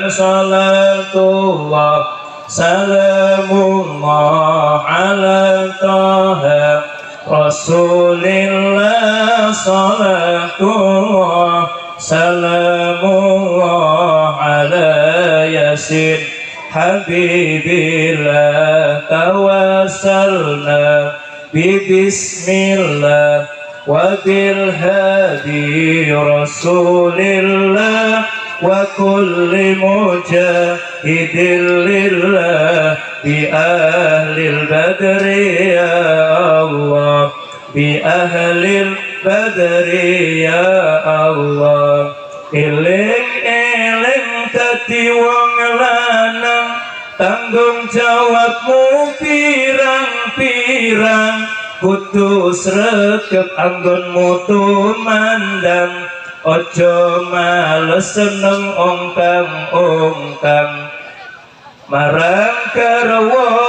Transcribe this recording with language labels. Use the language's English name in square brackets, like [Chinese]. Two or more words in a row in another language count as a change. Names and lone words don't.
[Arabic] صلاة الله سلام الله على طه رسول الله صلاة الله سلام الله على يس حبيب الله توسلنا ببسم الله وبالهادي رسول الله وكل مجاهد لله بأهل البدر يا الله بأهل البدر يا الله. [Javanese] Eling-eling dadi wong lanang, tanggung jawabmu pirang-pirang, kudu sregep anggonmu tumandang, ojo males seneng ongkang-ongkang, marang garwa